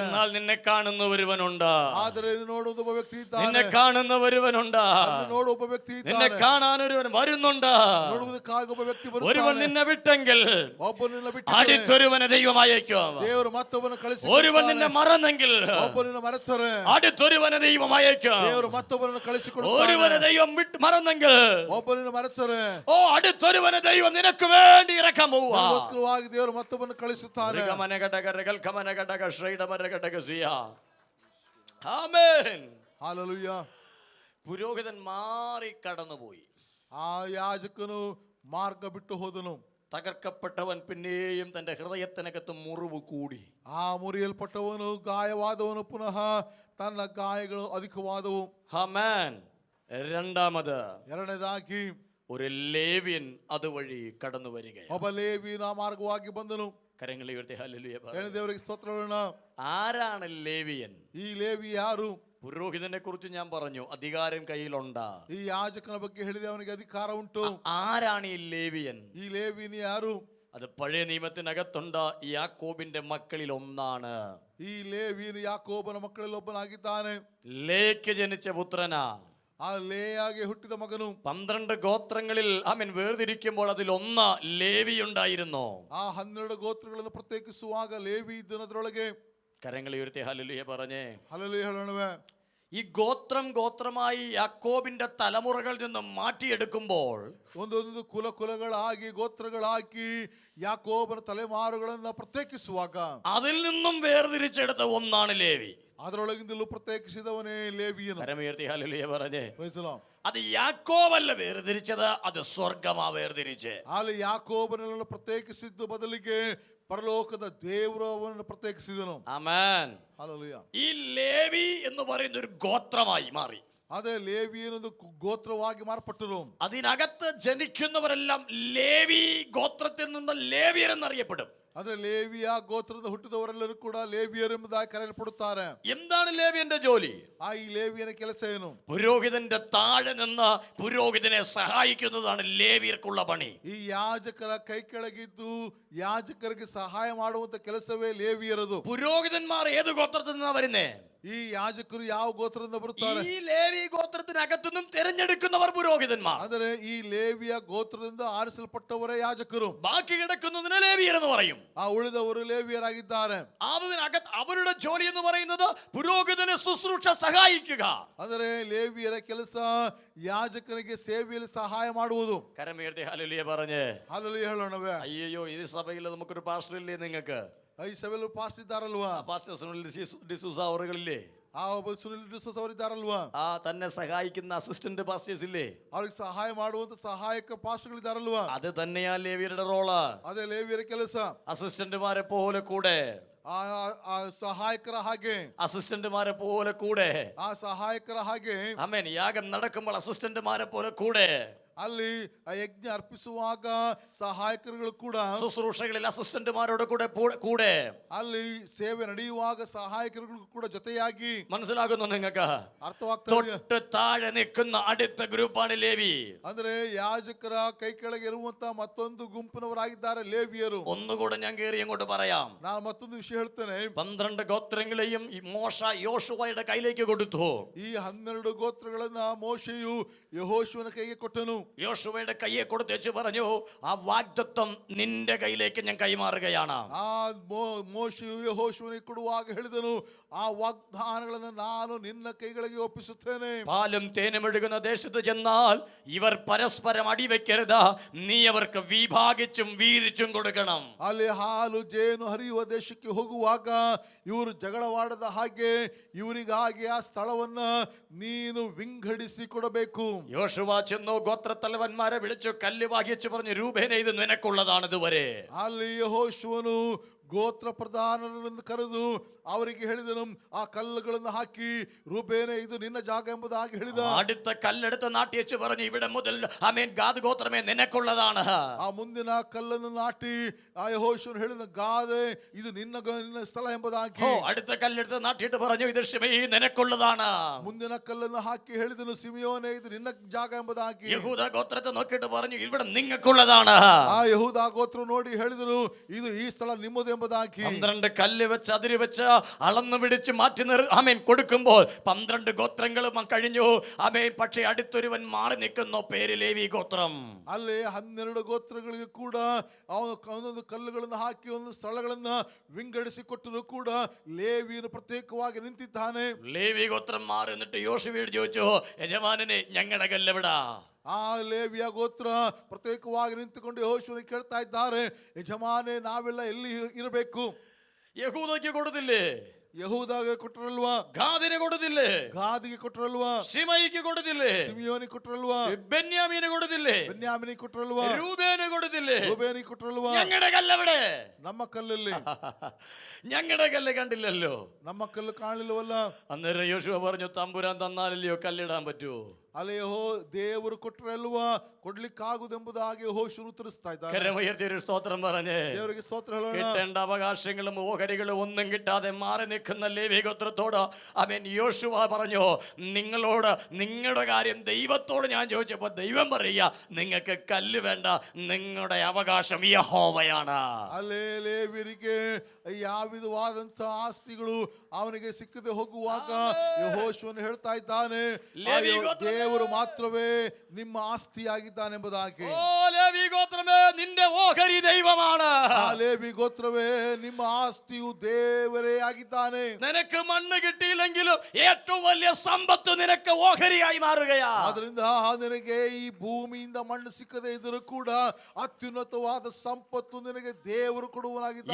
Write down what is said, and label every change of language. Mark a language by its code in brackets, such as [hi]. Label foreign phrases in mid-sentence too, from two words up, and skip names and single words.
[ml] എന്നാൽ നിന്നെ കാണുന്ന ഒരുവനുണ്ട്. [kn] ಆದರೆ ನೋಡುವ ಒಬ್ಬ ವ್ಯಕ್ತಿ ಇದ್ದಾನೆ. [ml] നിന്നെ കാണുന്ന ഒരുവനുണ്ട്. [kn] ನೋಡುವ ಒಬ್ಬ ವ್ಯಕ್ತಿ ಇದ್ದಾನೆ. [ml] നിന്നെ കാണാൻ ഒരുവൻ വരുന്നുണ്ട്. [kn] ನೋಡುವುದಕ್ಕಾಗಿ ಒಬ್ಬ ವ್ಯಕ್ತಿ [ml] ഒരുവൻ [kn] ಬರುತ್ತಾನೆ. [ml] നിന്നെ വിട്ടെങ്കിൽ [kn] ಒಬ್ಬನನ್ನ ಬಿಟ್ಟು [ml] അടുത്തൊരുവനെ ദൈവം അയക്കും. [kn] ದೇವರು ಮತ್ತೊಬ್ಬನ ಕಳಿಸಿ. [ml] ഒരുവൻ നിന്നെ മറന്നെങ്കിൽ [kn] ಒಬ್ಬನನ್ನ ಮರೆತರೆ [ml] അടുത്തൊരുവനെ ദൈവം അയക്കും. [kn] ದೇವರು ಮತ್ತೊಬ್ಬನನ್ನ ಕಳಿಸಿಕೊಡುತ್ತಾನೆ. [ml] ഒരുവനെ ദൈവം മറന്നെങ്കിൽ [kn] ಒಬ್ಬನನ್ನ ಮರೆತರೆ [ml] അടുത്തൊരുവനെ ദൈവം നിനക്ക് വേണ്ടി ഇറക്കാൻ പോവുക. [kn] ಅದಕ್ಕೋಸ್ಕರವಾಗಿ ದೇವರು ಮತ್ತೊಬ್ಬನ ಕಳಿಸುತ್ತಾನೆ. [ml] ആമേൻ. [kn] ಹಲ್ಲೆಲೂಯಾ. [ml] പുരോഹിതൻ മാറി കടന്നുപോയി. [kn] ಆ ಯಾಜಕನು ಮಾರ್ಗ ಬಿಟ್ಟು ಹೋದನು. [ml] തകർക്കപ്പെട്ടവൻ പിന്നെയും തന്റെ ഹൃദയത്തിനകത്ത് മുറിവ് കൂടി. [kn] ಆ ಮುರಿಯಲ್ಪಟ್ಟವನು ಗಾಯವಾದವನು ಪುನಃ ತನ್ನ ಗಾಯಗಳು ಅಧಿಕವಾದವು. [ml] ആമേൻ. രണ്ടാമത് [kn] ಎರಡನೇದಾಗಿ [ml] ഒരു ലേവ്യൻ അതുവഴി കടന്നു വരികയാണ്. [kn] ಒಬ್ಬ ಲೇವಿಯನ ಮಾರ್ಗವಾಗಿ ಬಂದನು. [ml] കരങ്ങളെ ഉയർത്തി ഹല്ലേലൂയ പറ. [kn] ದೇವರಿಗೆ ಸ್ತೋತ್ರ ಹೇಳೋಣ. [ml] ആരാണ് ലേവ്യൻ? [kn] ಈ ಲೇವಿ ಯಾರು? [ml] പുരോഹിതനെ കുറിച്ച് ഞാൻ പറഞ്ഞു, അധികാരം കയ്യിലുണ്ട്. [kn] ಈ ಯಾಜಕನ ಬಗ್ಗೆ ಹೇಳಿದೆ, ಅವನಿಗೆ ಅಧಿಕಾರ ಉಂಟು. [ml] ആരാണ് ഈ ലേവ്യൻ? [kn] ಈ ಲೇವಿಯൻ ಯಾರು? [ml] അത് പഴയ നിയമത്തിനകത്തുണ്ട്. യാക്കോബിന്റെ മക്കളിൽ ഒന്നാണ്. [kn] ಈ ಲೇವಿಯನು ಯಾಕೋಬನ ಮಕ್ಕಳಲ್ಲಿ ಒಬ್ಬನಾಗಿದ್ದಾನೆ. [ml] ലേക്ക് ജനിച്ച പുത്രനാ. [kn] ಆ ಲೇಯಾಗೆ ಹುಟ್ಟಿದ ಮಗನು. [ml] 12 ഗോത്രങ്ങളിൽ അവൻ വേർതിരിക്കുമ്പോൾ അതിൽ ഒന്ന് ലേവി ഉണ്ടായിരുന്നു. [kn] ಆ 12 ಗೋತ್ರಗಳನ್ನು ಪ್ರತ್ಯೇಕಿಸುವಾಗ ಲೇವಿ ಇದ್ದನದರೊಳಗೆ. [ml] കരങ്ങളെ ഉയർത്തി ഹല്ലേലൂയ പറഞ്ഞേ. [kn] ಹಲ್ಲೆಲೂಯಾ ಹೇಳೋಣವೇ. [ml] ഈ ഗോത്രമായി യാക്കോബിന്റെ തലമുറകളിൽ നിന്നും മാറ്റിയെടുക്കുമ്പോൾ [kn] ಒಂದೊಂದು ಕುಲಗಳಾಗಿ ಗೋತ್ರಗಳಾಗಿ ಯಾಕೋಬನ ತಲೆಮಾರುಗಳನ್ನ ಪ್ರತ್ಯೇಕಿಸುವಾಗ [ml] അതിൽ നിന്നും വേർതിരിച്ചെടുത്ത ഒന്നാണ് ലേവി. [kn] ಅದರೊಳಗಿಂದಲೂ ಪ್ರತ್ಯೇಕಿಸಿದವನೇ ಲೇವಿಯನು. [ml] കരമുയർത്തി ഹല്ലേലൂയ പറഞ്ഞേ. [en] praise the Lord. [ml] അത് യാക്കോബല്ല വേർതിരിച്ചത്, അത് സ്വർഗമാ വേർതിരിച്ച്. [kn] ಅಲ್ಲಿ ಯಾಕೋಬನನ್ನು ಪ್ರತ್ಯೇಕಿಸಿದ್ದು ಬದಲಿಗೆ ಪರಲೋಕದ ದೇವರು ಅವನನ್ನು ಪ್ರತ್ಯೇಕಿಸಿದನು. [ml] ആമേൻ. [kn] ಹಲ್ಲೆಲೂಯಾ. [ml] ഈ ലേവി എന്ന് പറയുന്ന ഒരു ഗോത്രമായി മാറി. ಅದೇ ಲೇವಿ എന്നൊരു ഗോത്രವಾಗಿ മാറപ്പെട്ടു. അതിനകത്ത് ജനിക്കുന്നവരെല്ലാം ലേവി ഗോത്രത്തിൽ നിന്ന് ലേവിയർ എന്നറിയപ്പെടും. [kn] ಅದೇ ಲೇವಿಯ ಗೋತ್ರದ ಹುಟ್ಟಿದವರೆಲ್ಲರೂ ಕೂಡ ಲೇವಿಯರು ಎಂಬುದಾಗಿ ಕರೆಯಲ್ಪಡುತ್ತಾರೆ. [ml] എന്താണ് ലേവിയന്റെ ജോലി? [kn] ಆ ಈ ಲೇವಿಯನ ಕೆಲಸ ಏನು? [ml] പുരോഹിതന്റെ താഴെ നിന്ന് പുരോഹിതനെ സഹായിക്കുന്നതാണ് ലേവിയർക്കുള്ള പണി. [kn] ಈ ಯಾಜಕರ ಕೈ ಕೆಳಗಿದ್ದು ಯಾಜಕರಿಗೆ ಸಹಾಯ ಮಾಡುವಂತ ಕೆಲಸವೇ ಲೇವಿಯರದು. [ml] പുരോഹിതന്മാർ ഏത് ഗോത്രത്തിൽ നിന്നാ വരുന്നേ? [kn] ಈ ಯಾಜಕರು ಯಾವ ಗೋತ್ರದಿಂದ ಬರುತ್ತಾರೆ? [ml] ഈ ലേവി ഗോത്രത്തിനകത്തുനിന്നും തിരഞ്ഞെടുക്കുന്നവർ പുരോഹിതന്മാർ. [kn] ಆದರೆ ಈ ಲೇವಿಯ ಗೋತ್ರದಿಂದ ಆರಿಸಲ್ಪಟ್ಟವರೇ ಯಾಜಕರು. [ml] ബാക്കി കിടക്കുന്നതിന് ലേവിയർ എന്ന് പറയും. [kn] ಆ ಉಳಿದವರು ಲೇವಿಯರಾಗಿದ್ದಾರೆ. [ml] അതിനകത്ത് അവരുടെ ജോലി എന്ന് പറയുന്നത് പുരോഹിതനെ ശുശ്രൂഷ സഹായിക്കുക. [kn] ಅಂದರೆ ಲೇವಿಯರ ಕೆಲಸ ಯಾಜಕನಿಗೆ ಸೇವೆಯಲ್ಲಿ ಸಹಾಯ ಮಾಡುವುದು. [ml] കരമുയർത്തി ഹല്ലേലൂയ പറഞ്ഞേ. [kn] ಹಲ್ಲೆಲೂಯಾ ಹೇಳೋಣವೇ. [ml] അയ്യോ, ഈ സഭയിൽ നമുക്കൊരു പാസ്റ്റർ ഇല്ലേ? നിങ്ങൾക്ക് [kn] ಈ ಸಭೆಯಲ್ಲೂ ಪಾಸ್ಟ್ ಇದ್ದಾರಲ್ವಾ? [ml] പാസ്റ്റർ സുനിൽ ഡിസൂസ അവറുകളില്ലേ? [kn] ಆ ಒಬ್ಬ ಸುನಿಲ್ ಡಿಸೋಸ್ ಅವರಿದ್ದಾರಲ್ವಾ? [ml] തന്നെ സഹായിക്കുന്ന [en] assistant pastors [ml] ഇല്ലേ? [kn] ಅವ್ರಿಗೆ ಸಹಾಯ ಮಾಡುವಂತ ಸಹಾಯಕ ಪಾಸ್ಟ್ಗಳಿದ್ದಾರಲ್ವಾ? [ml] അത് തന്നെയാ ലേവിയരുടെ റോള്. [kn] ಅದೇ ಲೇವಿಯರ ಕೆಲಸ. [ml] അസിസ്റ്റന്റുമാരെ പോലെ കൂടെ, [kn] ಆ ಸಹಾಯಕರ ಹಾಗೆ, [ml] അസിസ്റ്റന്റുമാരെ പോലെ കൂടെ. [kn] ಆ ಸಹಾಯಕರ ಹಾಗೆ. [ml] ആമേൻ. യാഗം നടക്കുമ്പോൾ അസിസ്റ്റന്റുമാരെ പോലെ കൂടെ. [kn] ಅಲ್ಲಿ ಆ ಯಜ್ಞ ಅರ್ಪಿಸುವಾಗ ಸಹಾಯಕರುಗಳು ಕೂಡ, [ml] ശുശ്രൂഷകളിൽ അസിസ്റ്റന്റുമാരോട് കൂടെ [kn] ಅಲ್ಲಿ ಸೇವೆ ನಡೆಯುವಾಗ ಸಹಾಯಕರುಗಳು ಕೂಡ ಜೊತೆಯಾಗಿ. [ml] മനസ്സിലാകുന്നു നിങ്ങൾക്ക്? [kn] ಅರ್ಥವಾಗ್ತದೆ. [ml] തൊട്ട് താഴെ നിൽക്കുന്ന അടുത്ത ഗ്രൂപ്പാണ് ലേവി. [kn] ಅಂದ್ರೆ ಯಾಜಕರ ಕೈ ಕೆಳಗೆ ಇರುವಂತ ಮತ್ತೊಂದು ಗುಂಪಿನವರಾಗಿದ್ದಾರೆ ಲೇವಿಯರು. [ml] ഒന്നുകൂടെ ഞാൻ കയറി അങ്ങോട്ട് പറയാം. [kn] ನಾನು ಮತ್ತೊಂದು ವಿಷಯ ಹೇಳ್ತೇನೆ. [ml] 12 ഗോത്രങ്ങളെയും മോശ യോശുവയുടെ കയ്യിലേക്ക് കൊടുത്തു. [kn] ಈ 12 ಗೋತ್ರಗಳನ್ನ ಮೋಶೆಯು ಯೆಹೋಶುವನ ಕೈಗೆ ಕೊಟ್ಟನು. [ml] യോശുവയുടെ കയ്യെ കൊടുത്തേച്ച് പറഞ്ഞു, ആ വാഗ്ദത്തം നിന്റെ കയ്യിലേക്ക് ഞാൻ കൈമാറുകയാണ്. [kn] ಆ ಮೋಶೆಯು ಯೆಹೋಶುವನಿಗೆ ಕೊಡುವಾಗ ಹೇಳಿದನು, ಆ ವಾಗ್ದಾನಗಳನ್ನು ನಾನು ನಿನ್ನ ಕೈಗಳಿಗೆ ಒಪ್ಪಿಸುತ್ತೇನೆ. [ml] പാലും തേനും ഒഴുകുന്ന ദേശത്ത് ചെന്നാൽ ഇവർ പരസ്പരം അടിവെക്കരുത്, നീ അവർക്ക് വിഭാഗിച്ചും വീതിച്ചും കൊടുക്കണം. [kn] ಅಲ್ಲಿ ಹಾಲು ಜೇನು ಹರಿಯುವ ದೇಶಕ್ಕೆ ಹೋಗುವಾಗ ಇವರು ಜಗಳವಾಡದ ಹಾಗೆ ಇವರಿಗಾಗಿ ಆ ಸ್ಥಳವನ್ನ ನೀನು ವಿಂಗಡಿಸಿ ಕೊಡಬೇಕು. [ml] യോശുവ ചെന്നു ഗോത്രത്തലവന്മാരെ വിളിച്ചു കല്ല് വാങ്ങിച്ചു പറഞ്ഞു, രൂപേനെ ഇത് നിനക്കുള്ളതാണ് ഇതുവരെ. [kn] ಅಲ್ಲಿ ಯೆಹೋಶುವನು ಗೋತ್ರ ಪ್ರಧಾನರನ್ನು ಕರೆದು ಅವರಿಗೆ ಹೇಳಿದನು, ಆ ಕಲ್ಲುಗಳನ್ನು ಹಾಕಿ ರೂಬೇನೆ ಇದು ನಿನ್ನ ಜಾಗ ಎಂಬುದಾಗಿ ಹೇಳಿದ. [ml] അടുത്ത കല്ലെടുത്ത് നാട്ടി വെച്ച് പറഞ്ഞു, ഇവിടെ മുതൽ ആമേൻ ഗാദ് ഗോത്രമേ നിനക്കുള്ളതാണ്. [kn] ಆ ಮುಂದಿನ ಕಲ್ಲನ್ನು ನಾಟಿ ಆ ಯೆಹೋಶುವನು ಹೇಳಿದ, ಗಾದೆ ಇದು ನಿನ್ನ ಸ್ಥಳ ಎಂಬುದಾಗಿ. [ml] അടുത്ത കല്ലെടുത്ത് നാട്ടിയിട്ട് പറഞ്ഞു, ഇത് ശിമെയി നിനക്കുള്ളതാണ്. [kn] ಮುಂದಿನ ಕಲ್ಲನ್ನು ಹಾಕಿ ಹೇಳಿದನು, ಸಿಮಿಯೋನೆ ಇದು ನಿನ್ನ ಜಾಗ ಎಂಬುದಾಗಿ. [ml] യഹൂദ ഗോത്രത്തെ നോക്കിയിട്ട് പറഞ്ഞു, ഇവിടെ നിങ്ങൾക്കുള്ളതാണ്. [kn] ಆ ಯೆಹೂದ ಗೋತ್ರ ನೋಡಿ ಹೇಳಿದರು, ಇದು ಈ ಸ್ಥಳ ನಿಮ್ಮದು ಎಂಬುದಾಗಿ. [ml] 12 കല്ല് വെച്ച് അതിരി വെച്ച് അളന്നു പിടിച്ച് മാറ്റി ആമേൻ കൊടുക്കുമ്പോൾ 12 ഗോത്രങ്ങളും കഴിഞ്ഞു. ആമേൻ പക്ഷേ അടുത്തൊരുവൻ മാറി നിൽക്കുന്നു, പേര് ലേവി ഗോത്രം. [kn] ಅಲ್ಲಿ 12 ಗೋತ್ರಗಳಿಗೆ ಕೂಡ ಒಂದೊಂದು ಕಲ್ಲುಗಳನ್ನು ಹಾಕಿ ಒಂದು ಸ್ಥಳಗಳನ್ನ ವಿಂಗಡಿಸಿ ಕೊಟ್ಟರು ಕೂಡ ಲೇವಿಯನ್ನು ಪ್ರತ್ಯೇಕವಾಗಿ ನಿಂತಿದ್ದಾನೆ. [ml] ലേവി ഗോത്രം മാറി നിന്നിട്ട് യോശുവയോട് ചോദിച്ചു, യജമാനനെ ഞങ്ങളുടെ കല്ലെവിടാ? [kn] ಆ ಲೇವಿಯ ಗೋತ್ರ ಪ್ರತ್ಯೇಕವಾಗಿ ನಿಂತುಕೊಂಡು ಯೆಹೋಶುವನಿಗೆ ಕೇಳ್ತಾ ಇದ್ದಾರೆ, ಯಜಮಾನೆ ನಾವೆಲ್ಲ ಎಲ್ಲಿ ಇರಬೇಕು? [ml] യഹൂദയ്ക്ക് കൊടുത്തില്ലേ? [kn] ಯಹೂದಾಗೆ ಕೊಟ್ಟರಲ್ವಾ? [ml] ഗാദിന് കൊടുത്തില്ലേ? [kn] ಗಾದಿಗೆ ಕೊಟ್ಟರಲ್ವಾ? [ml] ശിമയിക്ക് കൊടുത്തില്ലേ? [kn] ಸಿಮಿಯೋನಿಗೆ ಕೊಟ್ಟರಲ್ವಾ? [ml] ബെന്യാമീന് കൊടുത്തില്ലേ? [kn] ಬೆನ್ಯಾಮಿನಿಗೆ ಕೊಟ್ಟರಲ್ವಾ? [ml] രൂബേന് കൊടുത്തില്ലേ? [kn] ರೂಬೇನಿಗೆ ಕೊಟ್ಟರಲ್ವಾ? [ml] ഞങ്ങളുടെ കല്ലെവിടെ? [kn] ನಮ್ಮ ಕಲ್ಲಲ್ಲಿ [ml] ഞങ്ങളുടെ കല്ല് കണ്ടില്ലല്ലോ. [kn] ನಮ್ಮ ಕಲ್ಲು ಕಾಣಲಿಲ್ಲವಲ್ಲ. [ml] അന്നേരം യോശുവ പറഞ്ഞു, തമ്പുരാൻ തന്നാലല്ലയോ കല്ലിടാൻ പറ്റൂ? [kn] ಅಲ್ಲಿ ದೇವರು ಕೊಟ್ಟರಲ್ವಾ, ಕೊಡ್ಲಿಕ್ಕಾಗುದೆಂಬುದಾಗಿ ಯೆಹೋಶುವನು ಉತ್ತರಿಸ್ತಾ ಇದ್ದಾನೆ. [ml] കരമുയർത്തിയൊരു സ്തോത്രം പറഞ്ഞേ. [kn] ದೇವರಿಗೆ ಸ್ತೋತ್ರ ಹೇಳೋಣ. [ml] കിട്ടേണ്ട അവകാശങ്ങളും ഓഹരികളും ഒന്നും കിട്ടാതെ മാറി നിൽക്കുന്ന ലേവി ഗോത്രത്തോട് അവൻ യോശുവ പറഞ്ഞു, നിങ്ങളോട് നിങ്ങളുടെ കാര്യം ദൈവത്തോട് ഞാൻ ചോദിച്ചപ്പോൾ ദൈവം പറയുക, നിങ്ങൾക്ക് കല്ല് വേണ്ട, നിങ്ങളുടെ അവകാശം യഹോവയാണ്. [kn] ಅಲ್ಲೇ ಲೇವಿಯರಿಗೆ ಯಾವ ವಿಧವಾದಂತ ಆಸ್ತಿಗಳು ಅವನಿಗೆ ಸಿಕ್ಕದೆ ಹೋಗುವಾಗ ಯೆಹೋಶುವನು ಹೇಳ್ತಾ ಇದ್ದಾನೆ, ದೇವರು ಮಾತ್ರವೇ ನಿಮ್ಮ ಆಸ್ತಿಯಾಗಿದ್ದಾನೆ ಎಂಬುದಾಗಿ. [ml] ഓ ലേവി ഗോത്രമേ, നിന്റെ ഓഹരി ദൈവമാണ്. [kn] ಆ ಲೇವಿ ಗೋತ್ರವೇ ನಿಮ್ಮ ಆಸ್ತಿಯು ದೇವರೇ ಆಗಿದ್ದಾನೆ. [ml] നിനക്ക് മണ്ണ് കിട്ടിയില്ലെങ്കിലും ഏറ്റവും വലിയ സമ്പത്ത് നിനക്ക് ഓഹരിയായി മാറുകയാ. [kn] ಆದ್ರಿಂದ ನಿನಗೆ ಈ ಭೂಮಿಯಿಂದ ಮಣ್ಣು ಸಿಕ್ಕದೆ ಇದ್ರೂ ಕೂಡ ಅತ್ಯುನ್ನತವಾದ ಸಂಪತ್ತು ನಿನಗೆ ದೇವರು ಕೊಡುವನಾಗಿದ್ದಾನೆ.